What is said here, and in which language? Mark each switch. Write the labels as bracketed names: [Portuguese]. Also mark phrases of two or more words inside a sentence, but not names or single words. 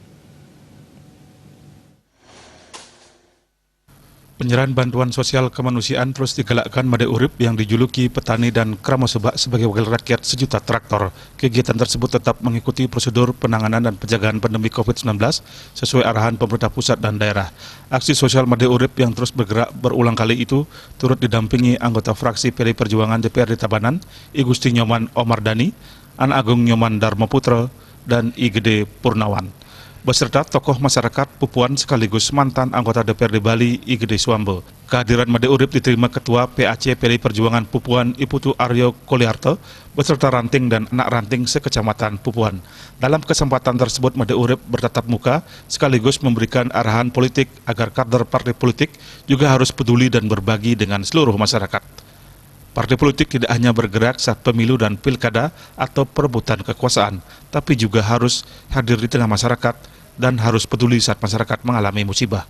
[Indonesian] Penyerahan bantuan sosial kemanusiaan terus digalakkan Made Urip yang dijuluki petani dan Kramo Sebak sebagai wakil rakyat sejuta traktor. Kegiatan tersebut tetap mengikuti prosedur penanganan dan penjagaan pandemi COVID-19 sesuai arahan pemerintah pusat dan daerah. Aksi sosial Made Urip yang terus bergerak berulang kali itu turut didampingi anggota fraksi PDI Perjuangan DPRD Tabanan, I Gusti Nyoman Omar Dani, An Agung Nyoman Darmo Putra, dan I Gede Purnawan, beserta tokoh masyarakat Pupuan sekaligus mantan anggota DPRD Bali I Gede Suambo. Kehadiran Made Urip diterima Ketua PAC PDI Perjuangan Pupuan I Putu Aryo Koliarto beserta ranting dan anak ranting sekecamatan Pupuan. Dalam kesempatan tersebut Made Urip bertatap muka sekaligus memberikan arahan politik agar kader partai politik juga harus peduli dan berbagi dengan seluruh masyarakat. Partai politik tidak hanya bergerak saat pemilu dan pilkada atau perebutan kekuasaan, tapi juga harus hadir di tengah masyarakat dan harus peduli saat masyarakat mengalami musibah.